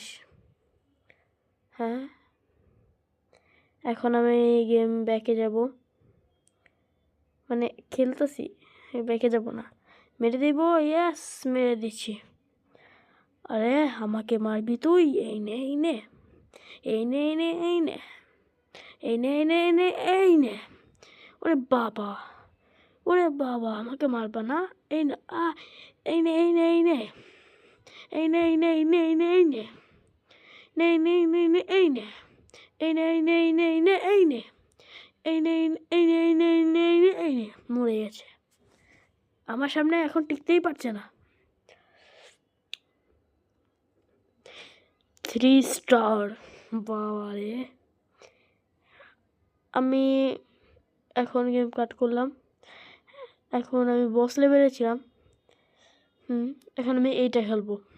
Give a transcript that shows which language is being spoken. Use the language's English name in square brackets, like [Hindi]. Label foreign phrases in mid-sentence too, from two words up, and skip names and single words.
[Bangla] হ্যাঁ, এখন আমি [English] game back [Bangla] যাব, মানে খেলতেছি, ব্যাকে যাব না, মেরে দেব। ইয়েস, মেরে দিচ্ছি। আরে আমাকে মারবি তুই? এই নে এই নে এই নে এই নে এই নে এই নে এই নে এই নে এই নে, ওরে বাবা, ওরে বাবা, আমাকে মারবা না? এই না, এই নে, এই নে, এই নে, এই নে, এই নে, এই নে, এই নে, এই নে, নে, নে, নে, নে, এই নে, এই নে, এই নে, এই নে, এই নে, এই নে, এই নে, এই নে, এই নে, এই নে, এই নে, এই নে, মরে গেছে। আমার সামনে এখন টিকতেই পারছে না। 3 স্টার, বাবা রে। আমি এখন [English] game cut [Bangla] করলাম। এখন আমি [English] boss level [Bangla] ছিলাম। এখন আমি এইটা খেলবো।